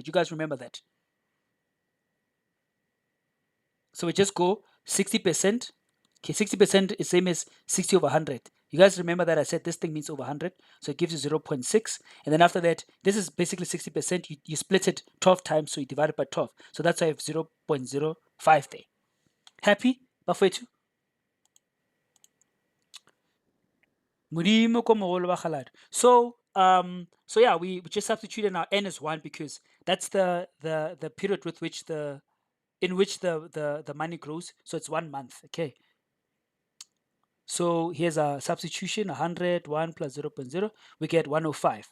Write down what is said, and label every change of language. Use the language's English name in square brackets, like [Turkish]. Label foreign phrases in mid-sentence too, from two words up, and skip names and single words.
[English] You guys remember that? So we just go 60%. Okay, 60% is same as 60 over 100. You guys remember that I said this thing means over 100. So it gives you 0.6. And then after that, this is basically 60%. You split it 12 times, so you divide it by 12. So that's why I have 0.05 there. Happy? [Tswana] Bafwetu? Modimo ko mogolo wa kgalado. [English] So yeah, we just substituted now n as 1 because that's the period with which the money grows. So it's 1 month. Okay. So here's a substitution, 100, 1 plus 0.0, we get 105.